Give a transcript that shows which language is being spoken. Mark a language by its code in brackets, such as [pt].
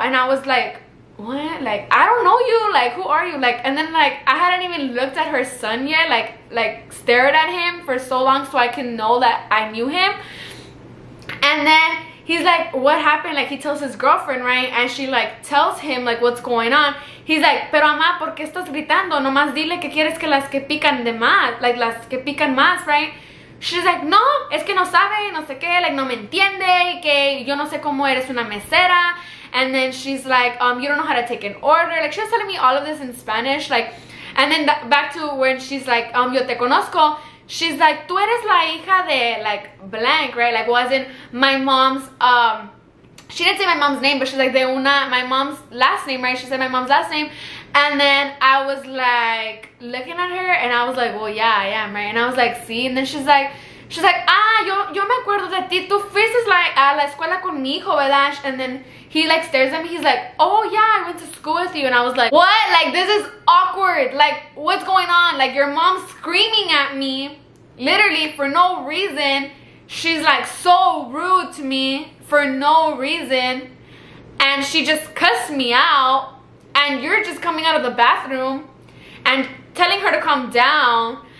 [en] And I was like, what? Like, I don't know you, like, who are you? Like, and then like I hadn't even looked at her son yet, like stared at him for so long so I can know that I knew him. And then he's like, what happened? Like, he tells his girlfriend, right? And she like tells him like what's going on. [es] He's like, pero mamá, ¿por qué estás gritando? Nomás dile que quieres que las que pican de más, like las que pican más, right? She's like, no, es que no sabe, no sé qué, like no me entiende, que yo no sé cómo eres una mesera. [en] And then she's like, you don't know how to take an order. Like, she was telling me all of this in Spanish, like. And then back to when she's like, yo te conozco. She's like, tú eres la hija de like blank, right? Like, wasn't my mom's, she didn't say my mom's name, but she's like, my mom's last name, right? She said my mom's last name. And then I was like looking at her and I was like, well, yeah, I am, right? And I was like, see. [es] And then she's like, yo me acuerdo de ti, tú fuiste like a la escuela con mi hijo, ¿verdad? [en] And then he like stares at me, he's like, oh yeah, I went to school with you. And I was like, what? Like, this is awkward. Like, what's going on? Like, your mom's screaming at me literally for no reason. She's like so rude to me for no reason, and she just cussed me out, and you're just coming out of the bathroom and telling her to calm down.